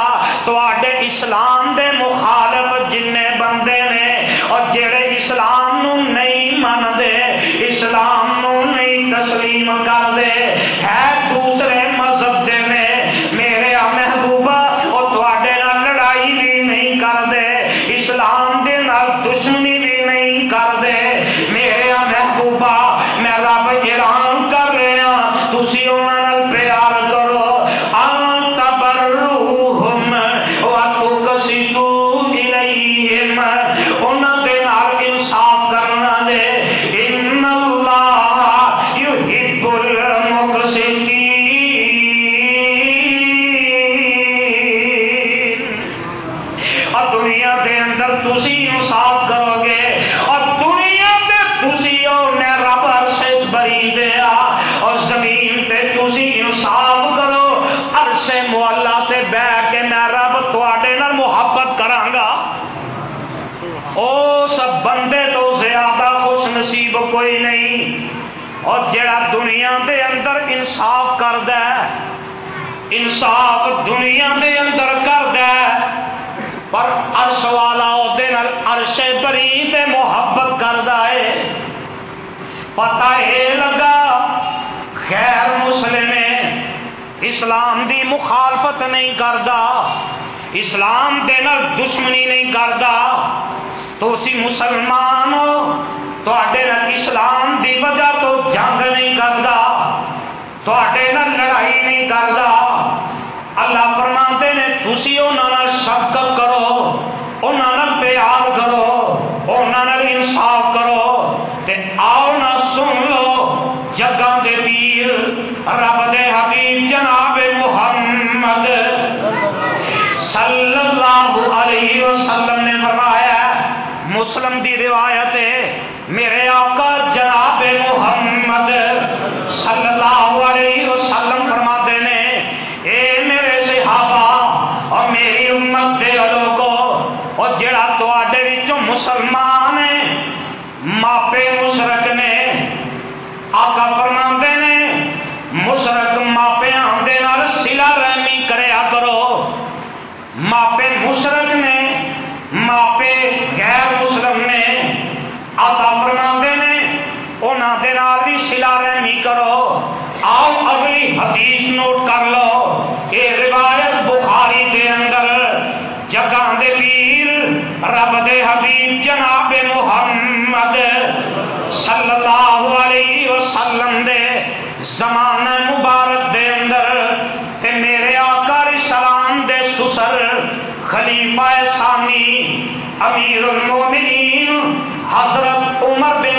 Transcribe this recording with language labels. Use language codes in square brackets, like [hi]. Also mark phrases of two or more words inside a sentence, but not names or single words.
[pa] تواڈے اسلام دے مخالف جنے بندے نے اور جڑے اسلام نو نہیں مندے اسلام نو نہیں تسلیم کر دے ہے دوسرے مذہب دے نے میرے محبوبہ اور تواڈے نال لڑائی بھی نہیں کر دے اسلام دے نال دشمنی بھی نہیں کر دے میرے محبوبہ میں رب اعلان کر رہا تسی انہاں نال پیار کرو [ar] انت برہم وتقسطوا الیہم [pa] انہاں دے نال انصاف کرنا دے [ar] ان اللہ یحب المقسطین [pa] اور دنیا دے اندر تسی انصاف کرو گے اور دنیا تے تسی نے رب عرش بری دیا اور زمین تے تسی انصاف کرو عرش مولا تے بیٹھ کے میں رب تواڈے نال محبت کراں گا او سب بندے تو زیادہ خوش نصیب کوئی نہیں اور جڑا دنیا دے اندر انصاف کردا ہے انصاف دنیا دے اندر کردا ہے پر عرش والا اودے نال عرش بری تے محبت کردا ہے پتہ یہ لگا غیر مسلم اسلام دی مخالفت نہیں کردا اسلام دے نال دشمنی نہیں کردا تو اسی مسلمان ہو تواڈے نال اسلام دی وجہ تو جنگ نہیں کردا تواڈے نال لڑائی نہیں کردا اللہ فرماتے نے تسی انہاں نال شفقت کرو انہاں نال پیار کرو انہاں نال انصاف کرو تے آؤ نہ سن لو جگاں دے پیر رب دے حبیب جناب محمد [ar] صلی اللہ علیہ وسلم [pa] نے فرمایا مسلم دی روایت ہے میرے آقا جناب محمد [ar] صلی اللہ علیہ وسلم [pa] فرماتے نے اے میرے صحابہ اور میری امت دے لوگوں اور جڑا تواڈے وچوں مسلمان ہے ماپے مشرک نے آقا فرماندے نے مشرک ماپیاں دے نال صلہ رحمی کریا کرو ماپے مشرک نے ماپے غیر مسلم نے آقا فرماندے نے انہاں دے نال بھی صلہ رحمی کرو آؤ اگلی حدیث نوٹ کر لو یہ روایت بخاری دے اندر جگاں دے پیر رب دے حبیب جناب محمد [ar] صلی اللہ علیہ وسلم [pa] دے زمانہ مبارک دے اندر تے میرے آقا السلام دے سسر خلیفہ ثانی امیر المومنین حضرت عمر بن